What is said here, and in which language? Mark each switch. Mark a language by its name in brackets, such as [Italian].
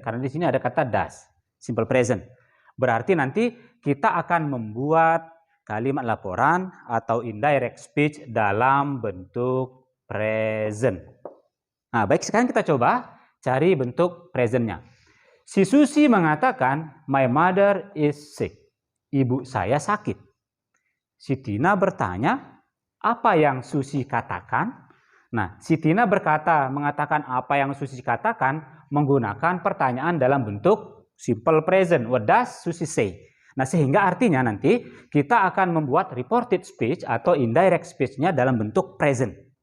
[Indonesian] Karena di sini ada kata does, simple present. Berarti nanti kita akan membuat kalimat laporan atau indirect speech dalam bentuk present. Nah, baik, sekarang kita coba cari bentuk presentnya. Si Susi mengatakan, [English] my mother is sick. [Indonesian] Ibu saya sakit. Si Tina bertanya, apa yang Susi katakan? Nah, si Tina mengatakan apa yang Susi katakan menggunakan pertanyaan dalam bentuk simple present. [English] What does Susi say? [Indonesian] Nah, sehingga artinya nanti kita akan membuat reported speech atau indirect speech-nya dalam bentuk present.